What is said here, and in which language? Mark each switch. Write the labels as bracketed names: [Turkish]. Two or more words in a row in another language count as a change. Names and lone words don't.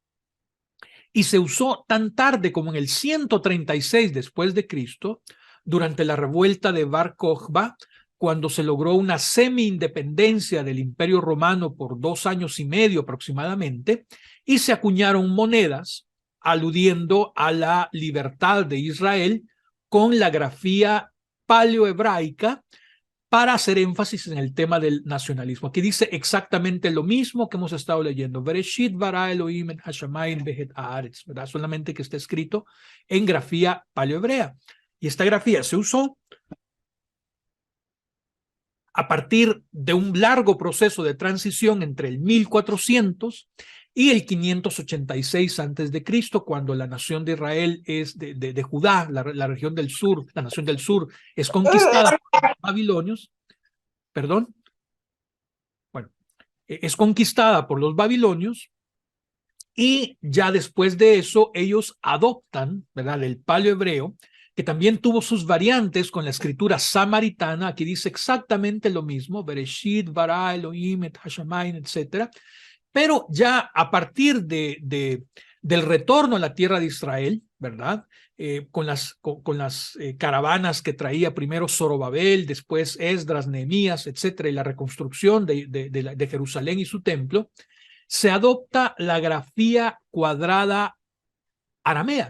[Spanish] y se usó tan tarde como en el 136 después de Cristo, durante la revuelta de Bar Kokhba, cuando se logró una semi-independencia del Imperio Romano por 2 años y medio aproximadamente, y se acuñaron monedas aludiendo a la libertad de Israel con la grafía paleohebraica para hacer énfasis en el tema del nacionalismo. Aquí dice exactamente lo mismo que hemos estado leyendo. [Hebrew] בראשית ברא אלוהים את השמים ואת הארץ, [Spanish] ¿verdad? Solamente que está escrito en grafía paleohebrea. Y esta grafía se usó a partir de un largo proceso de transición entre el 1400 y el 586 antes de Cristo, cuando la nación de Israel es de Judá, la región del sur, la nación del sur es conquistada por los babilonios, perdón, bueno, es conquistada por los babilonios, y ya después de eso ellos adoptan, ¿verdad?, el paleohebreo, que también tuvo sus variantes con la escritura samaritana. Aquí dice exactamente lo mismo, [Hebrew] בראשית ברא אלוהים את השמים, [Spanish] etc. Pero ya a partir de del retorno a la tierra de Israel, ¿verdad? Con las caravanas que traía primero Zorobabel, después Esdras, Nehemías, etcétera, y la reconstrucción de Jerusalén y su templo, se adopta la grafía cuadrada aramea.